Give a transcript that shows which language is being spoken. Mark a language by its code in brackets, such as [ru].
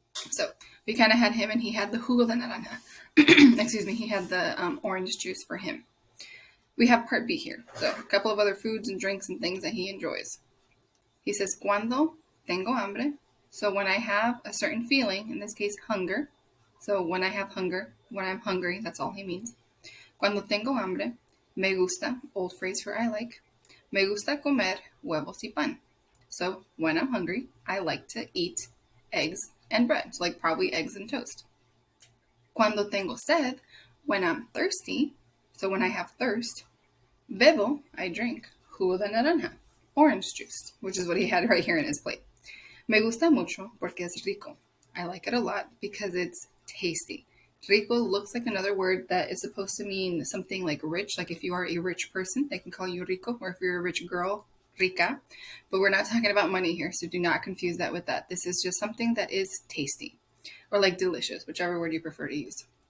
[en] So we kind of had him, and he had the [es] jugo de naranja. [en] Excuse me, he had the orange juice for him. We have part B here. So a couple of other foods and drinks and things that he enjoys. He says, [es] "Cuando tengo hambre." [en] So when I have a certain feeling, in this case, hunger. So when I have hunger, when I'm hungry, that's all he means. [es] Cuando tengo hambre, me gusta, [en] old phrase for I like, [es] me gusta comer huevos y pan. [en] So when I'm hungry, I like to eat eggs and bread. So like probably eggs and toast. [es] Cuando tengo sed, [en] when I'm thirsty, so when I have thirst, bebo, I drink, [es] jugo de naranja, [en] orange juice, which is what he had right here in his plate. [es] Me gusta mucho porque es rico. [en] I like it a lot because it's tasty. Rico looks like another word that is supposed to mean something like rich. Like if you are a rich person, they can call you rico, or if you're a rich girl, rica. But we're not talking about money here, so do not confuse that with that. This is just something that is tasty, or like delicious, whichever word you prefer to use.